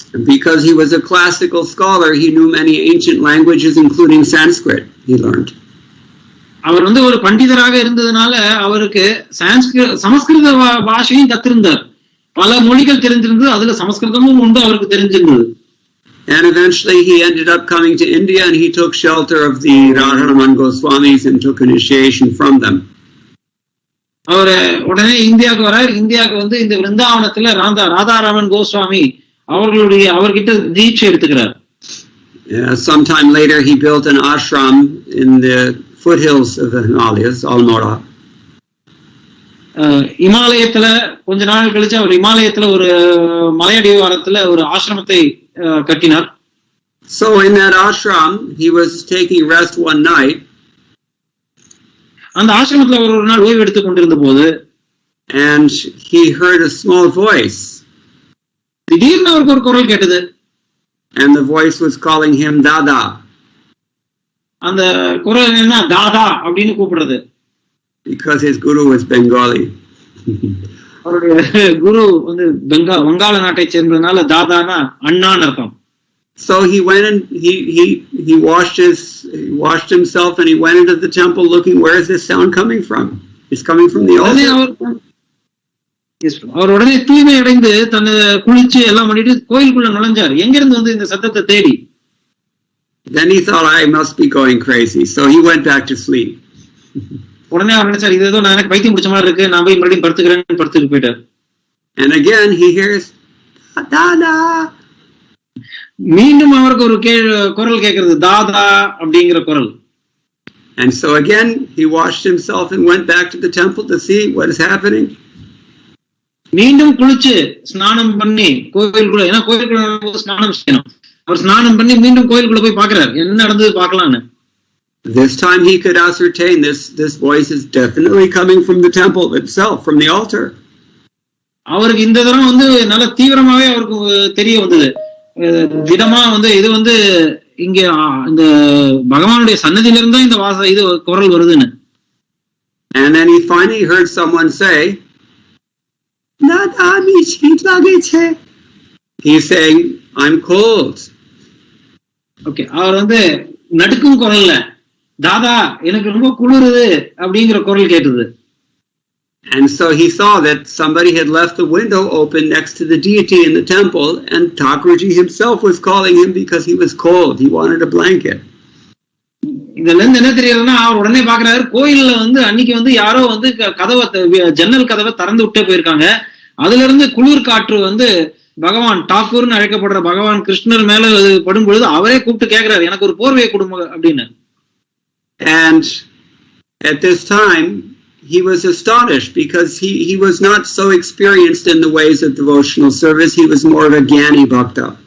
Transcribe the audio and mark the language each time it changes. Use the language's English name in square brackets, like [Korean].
[English] Because he was a classical scholar, he knew many ancient languages, including Sanskrit. He learned. [Tamil] அவர் வந்து ஒரு பண்டிதராக இருந்ததுனால அவருக்கு சமஸ்கிருத பாஷையும் கத்திருந்தார். பல மொழிகள் தெரிஞ்சிருந்தது, அதுல சமஸ்கிருதமும் உண்டு அவருக்கு தெரிஞ்சிருந்தது. [English] And eventually he ended up coming to India and he took shelter of the Radharaman Goswamis and took initiation from them. [Tamil] அவர் உடனே இந்தியாவுக்கு வரார். இந்தியாவுக்கு வந்து இந்த விருந்தாவனத்துல ராதாராமன் கோஸ்வாமி அவர்கிட்ட தீட்சை எடுத்துக்கிறார். [English] Sometime later he built an ashram in the foothills of the Himalayas, Almora. [Tamil] இமாலயத்துல கொஞ்ச நாள் கழிச்சு அவர் இமாலயத்துல ஒரு மலையடிவாரத்துல ஒரு ஆசிரமத்தை கட்டினார். [English] So in that ashram he was taking rest one night. [Tamil] அந்த ஆசிரமத்துல ஒரு நாள் ஓய்வு எடுத்துக் கொண்டிருந்த போது [English] and he heard a small voice. [Tamil] திடீர்னு அவருக்கு ஒரு குரல் கேட்டது. [English] And the voice was calling him Dada. [Tamil] அந்த குரல் என்ன, தாதா அப்படின்னு கூப்பிடுறது. [English] Because his guru was Bengali. [Tamil] அவருடைய குரு வந்து வங்காள நாட்டை சேர்ந்ததுனால தாதானா அண்ணான்னு அர்த்தம். [English] So he went and he washed himself and he went into the temple looking, where is this sound coming from? It's coming from the altar. [Tamil] அவர் உடனே தூய்மை அடைந்து தன்னை குளிச்சு எல்லாம் பண்ணிட்டு கோயிலுக்குள்ள நுழைஞ்சார். எங்க இருந்து வந்து இந்த சத்தத்தை தேடி? [English] Then he thought, I must be going crazy, so he went back to sleep. [Tamil] உடனே அவர் நினைச்சார், இது ஏதோ நான் எனக்கு பைத்தியம் பிடிச்ச மாதிரி இருக்கு, நான் போய் மறுபடியும் படுத்துட்டு போயிட்டார். [English] And again he hears தாதா. [Tamil] மீண்டும் அவருக்கு ஒரு குரல் கேட்கிறது, தாதா அப்படிங்கிற குரல். [English] And so again he washed himself and went back to the temple to see what is happening. [Tamil] மீண்டும் குளிச்சு ஸ்நானம் பண்ணி கோயிலுக்குள்ள, ஏன்னா கோயிலுக்குள்ள ஸ்நானம் செய்யணும், அவர் ஸ்நானம் பண்ணி மீண்டும் கோயிலுக்குள்ள போய் பாக்குறாரு என்ன நடந்தது பார்க்கலான்னு. [English] This time he could ascertain this voice is definitely coming from the temple itself, from the altar. [Tamil] அவருக்கு இந்த தரம் வந்து நல்ல தீவிரமாவே அவருக்கு தெரிய வந்தது, திடமா வந்து இது வந்து இங்க இந்த பகவானுடைய சன்னதியில இருந்தா இந்த இது குரல் வருதுன்னு. [English] And then he finally heard someone say, [Bangla] "Nada mi sheet lage che." [English] He's saying, I'm cold. [Tamil] Okay, அவர் வந்து நடுக்கும் குரல்ல தாதா எனக்கு ரொம்ப குளிருது அப்படிங்கிற குரல் கேட்டது. [English] And so he saw that somebody had left the window open next to the deity in the temple, and Thakurji himself was calling him because he was cold. He wanted a blanket. [Tamil] இதுல இருந்து என்ன தெரியலன்னா, அவர் உடனே பாக்குறாரு, கோயில்ல வந்து அன்னைக்கு வந்து யாரோ வந்து ஜன்னல் கதவை திறந்து விட்டே போயிருக்காங்க. அதுல இருந்து குளிர் காற்று வந்து பகவான் டாக்கூர்னு அழைக்கப்படுற பகவான் கிருஷ்ணர் மேல படும் பொழுது அவரே கூப்பிட்டு கேட்கிறாரு, எனக்கு ஒரு போர்வையை கொடுங்க அப்படின்னு. [English] And at this time he was astonished because he was not so experienced in the ways of devotional service. He was more of a Gyani Bhakta.